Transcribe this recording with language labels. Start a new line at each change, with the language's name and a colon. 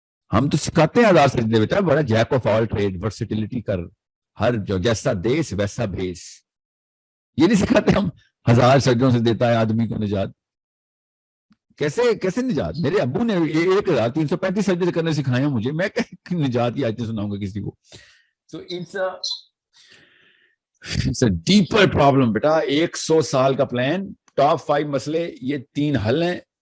Urdu: ہم تو سکھاتے ہیں 1000 سجدے، بیٹا بڑا
English: jack of all trade,
Urdu: versatility کر، ہر جو جیسا دیس ویسا بھیس۔ یہ نہیں سکھاتے ہم 1000 سجدوں سے دیتا ہے آدمی کو نجات؟ کیسے نجات؟ میرے ابو نے 1335 سجدے کرنے سکھائے ہیں مجھے، میں نجات کی آیتیں سناؤں گا کسی کو؟ So
English: It's a deeper problem
Urdu: بیٹا. 100 سال کا پلان, ٹاپ 5 مسئلے, یہ 3 حل ہیں.